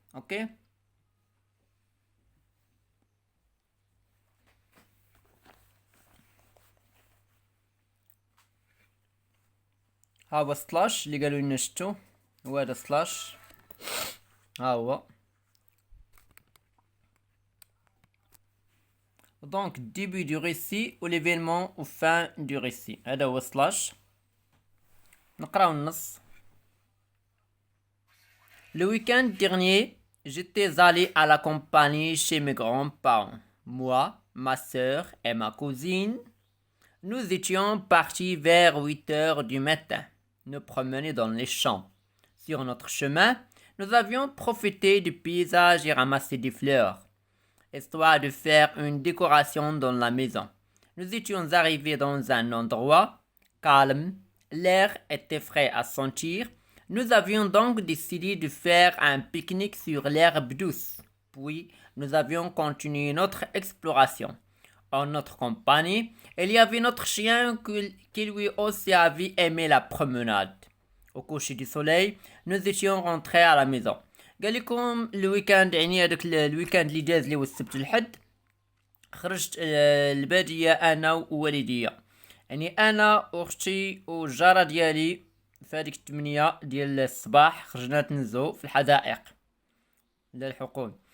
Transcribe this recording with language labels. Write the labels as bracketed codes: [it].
[ar] اوكي، ها هو سلاش اللي قالوا لنا شتو، هو هذا سلاش، ها هو. [fr] دونك ديبي دو ريسي و ليفينمون و فان دو ريسي، [ar] هذا هو سلاش. نقراو النص. [fr] Le week-end dernier, j'étais allé à la campagne chez mes grands-parents. Moi, ma sœur et ma cousine, nous étions partis vers 8 heures du matin, nous promener dans les champs. Sur notre chemin, nous avions profité du paysage et ramassé des fleurs, histoire de faire une décoration dans la maison. Nous étions arrivés dans un endroit calme, l'air était frais à sentir. Nous avions donc décidé de faire un pique-nique sur l'herbe douce. Puis, nous avions continué notre exploration. En notre compagnie, il y avait notre chien qui lui aussi avait aimé la promenade. Au coucher du soleil, nous étions rentrés à la maison. [ar] قال لكم الويكاند، يعني هذاك الويكاند اللي داز اللي هو السبت الحد، خرجت البادية انا ووالديا، يعني انا واختي والجارة ديالي. في هذيك 8 ديال الصباح خرجنا تنزو في الحدائق للحقول.